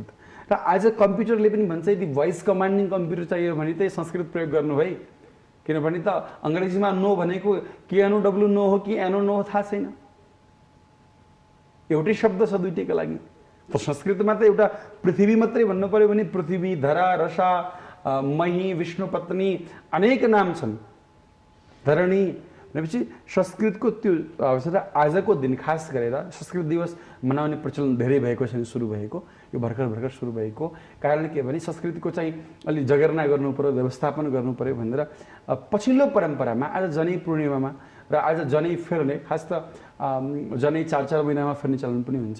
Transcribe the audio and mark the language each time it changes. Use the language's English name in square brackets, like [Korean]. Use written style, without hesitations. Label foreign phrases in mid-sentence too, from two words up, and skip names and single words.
[Nepali] र आज कम्प्युटरले पनि भन्छ यदि [English] voice commanding [Nepali] कम्प्युटर चाहियो भने चाहिँ संस्कृत प्रयोग गर्नु है, किनभने त अङ्ग्रेजीमा नो भनेको KNOW नो हो कि एनो नो हो थाहा छैन। एउटै शब्द छ दुईटैका लागि। त संस्कृतमा त एउटा पृथ्वी मात्रै भन्नु पर्यो भने पृथ्वी, धरा, रसा, मही, विष्णु पत्नी अनेक नाम छन्। धरणी भनेपछि संस्कृतको त्यो अवसर आजको दिन खास गरेर संस्कृत दिवस मनाउने प्रचलन धेरै भएको छैन, सुरु भएको, यो भर्खर सुरु भएको। कारण के भने संस्कृतिको चाहिँ अलि जगेर्ना गर्नु पर्यो, व्यवस्थापन गर्नु पर्यो भनेर पछिल्लो परम्परामा आज जनै पूर्णिमामा र आज जनै फेर्ने, खास त जनै 4 महिनामा फेर्ने चलन पनि हुन्छ।